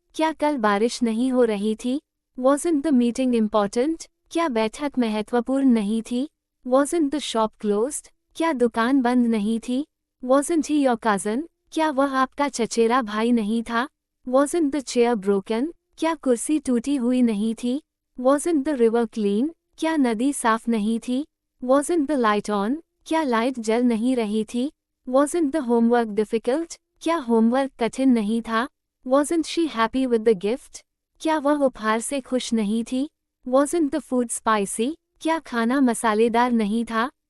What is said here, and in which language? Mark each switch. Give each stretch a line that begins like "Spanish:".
Hindi: क्या कल बारिश नहीं हो रही थी?
English: Wasn't the meeting important?
Hindi: क्या बैठक महत्वपूर्ण नहीं थी?
English: Wasn't the shop closed?
Hindi: क्या दुकान बंद नहीं थी?
English: Wasn't he your cousin?
Hindi: क्या वह आपका चचेरा भाई नहीं था?
English: Wasn't the chair broken?
Hindi: क्या कुर्सी टूटी हुई नहीं थी?
English: Wasn't the river clean?
Hindi: क्या नदी साफ नहीं थी?
English: Wasn't the light on?
Hindi: क्या लाइट जल नहीं रही थी?
English: Wasn't the homework difficult?
Hindi: क्या होमवर्क कठिन नहीं था?
English: Wasn't she happy with the gift?
Hindi: क्या वह उपहार से खुश नहीं थी?
English: Wasn't the food spicy?
Hindi: क्या खाना मसालेदार नहीं था?